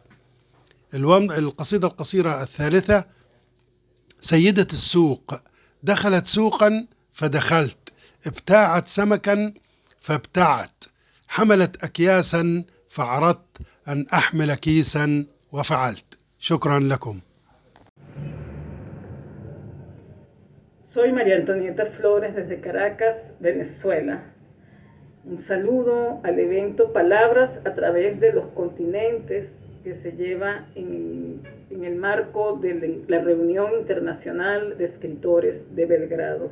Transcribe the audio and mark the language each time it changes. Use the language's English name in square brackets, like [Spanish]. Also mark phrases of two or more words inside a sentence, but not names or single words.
[Arabic] القصيدة القصيرة الثالثة: سيدة السوق دخلت سوقا فدخلت، ابتاعت سمكا فابتعت، حملت أكياسا فعرضت أن أحمل كيسا وفعلت. شكرا لكم. [Spanish] Soy María Antonieta Flores desde Caracas, Venezuela. Un saludo al evento Palabras a través de los continentes que se lleva en el marco de la Reunión Internacional de Escritores de Belgrado.